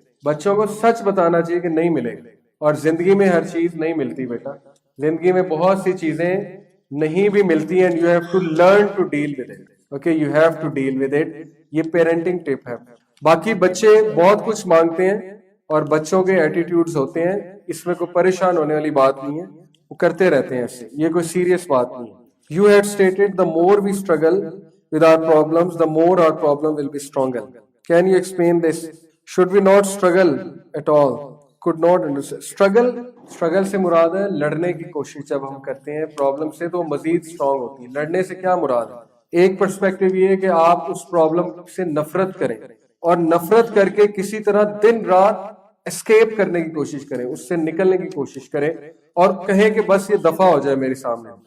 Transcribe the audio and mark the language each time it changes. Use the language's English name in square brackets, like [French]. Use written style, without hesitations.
[Urdu] بچوں کو سچ بتانا چاہیے کہ نہیں ملے گا. اور زندگی میں ہر چیز نہیں ملتی بیٹا، زندگی میں بہت سی چیزیں نہیں بھی ملتی ہیں. [English] You have to learn to deal with it. Okay, you have to deal with it. [Urdu] یہ پیرنٹنگ ٹپ ہے. باقی بچے بہت کچھ مانگتے ہیں اور بچوں کے ایٹیٹیوڈز ہوتے ہیں، اس میں کوئی پریشان ہونے والی بات نہیں ہے، وہ کرتے رہتے ہیں ایسے، یہ کوئی سیریس بات نہیں ہے. [English] You had stated the more we struggle with our problems, the more our problem will be stronger. Can you explain this? Should we not struggle at all? Could not understand. [Urdu] Struggle سے مراد ہے لڑنے کی کوشش. جب ہم کرتے ہیں problem سے تو مزید اسٹرانگ ہوتی ہے. لڑنے سے کیا مراد ہے؟ ایک پرسپیکٹو یہ ہے کہ آپ اس پرابلم سے نفرت کریں، اور نفرت کر کے کسی طرح دن رات اسکیپ کرنے کی کوشش کریں، اس سے نکلنے کی کوشش کریں، اور کہیں کہ بس یہ دفع ہو جائے میرے سامنے.